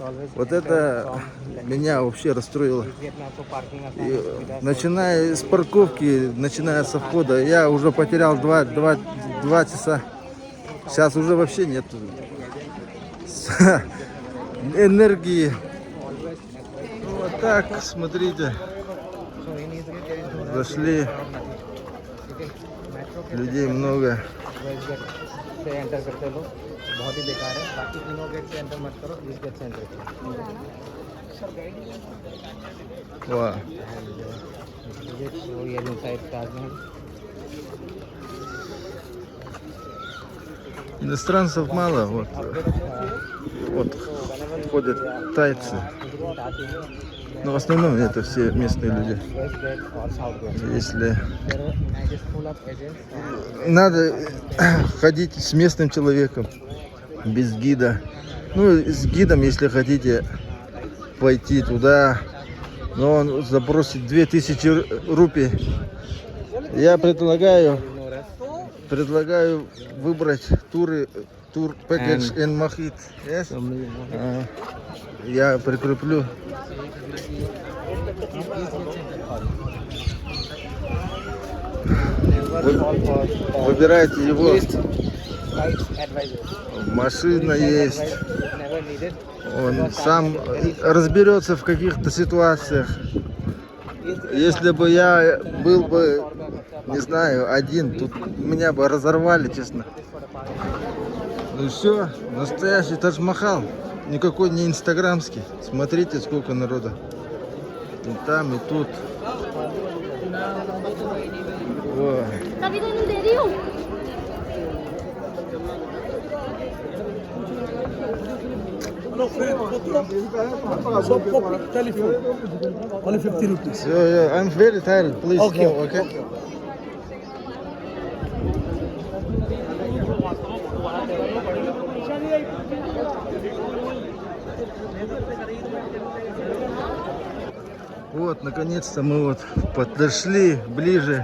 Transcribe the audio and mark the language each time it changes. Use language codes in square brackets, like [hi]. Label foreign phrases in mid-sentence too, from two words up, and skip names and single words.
[ru] Вот это меня вообще расстроило. И, начиная с парковки, начиная со входа, я уже потерял 2 часа. Сейчас уже вообще нет энергии. Вот так, смотрите. Зашли. Людей много. [hi] से एंटर करते हो बहुत ही बेकार है बाकी तीनों गेट से एंटर मत करो इस गेट से एंटर करो [en] Wow. [hi] ये इनसाइड ताजमहल [ru] Иностранцев мало, вот ходят тайцы, но в основном это все местные люди. Если надо ходить с местным человеком, без гида, ну с гидом, если хотите пойти туда, но он запросит 2000 рупий. Я предлагаю выбрать тур [en] package and Mahit. Yes? [ru] Я прикреплю. Выбирайте его. Машина есть. Он сам разберется в каких-то ситуациях. Если бы я был бы, не знаю, один, тут меня бы разорвали, честно. Ну все, настоящий Тадж-Махал. Никакой не инстаграмский. Смотрите, сколько народа. И там, и тут. О. [en] Only 50 rupees. Yeah, I'm very tired. Please Okay. go, okay? [ru] Вот, наконец-то мы вот подошли ближе.